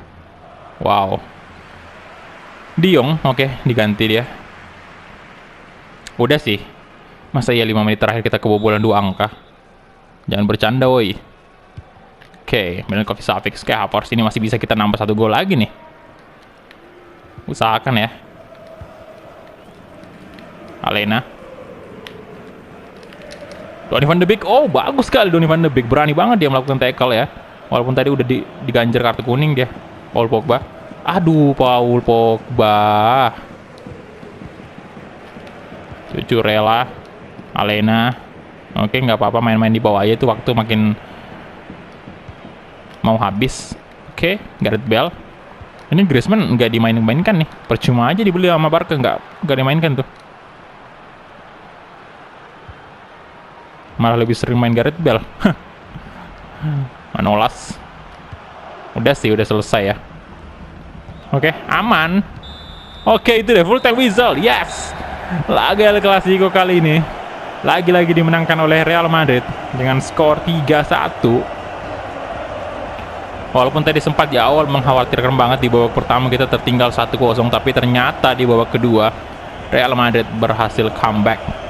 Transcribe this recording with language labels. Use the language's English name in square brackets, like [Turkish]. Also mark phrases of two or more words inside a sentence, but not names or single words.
[Indonesian] Wow. De Jong, oke, diganti dia. Udah sih. Masa ya 5 menit terakhir kita kebobolan 2 angka. Jangan bercanda, woi. Oke, Milinkovic Savic kayak Havertz ini masih bisa kita nambah 1 gol lagi nih. Usahakan ya. Alena. Donny van de Beek. Oh, bagus sekali Donny van de Beek. Berani banget dia melakukan tackle ya. Walaupun tadi udah diganjar kartu kuning dia. Paul Pogba. Aduh, Paul Pogba. Cucurella. Alena. Oke, nggak apa-apa main-main di bawah aja itu waktu makin mau habis. Oke, Gareth Bale. Ini Griezmann nggak dimain-mainkan nih. Percuma aja dibeli sama Barca, nggak dimainkan tuh. Malah lebih sering main Gareth Bale. Manolas. Udah sih, udah selesai ya. Oke, aman. Oke, itu deh [English] full time whistle. [Indonesian] Yes. Laga El Clasico kali ini lagi-lagi dimenangkan oleh Real Madrid dengan skor 3-1. Walaupun tadi sempat di awal mengkhawatirkan banget di babak pertama kita tertinggal 1-0, tapi ternyata di babak kedua Real Madrid berhasil comeback.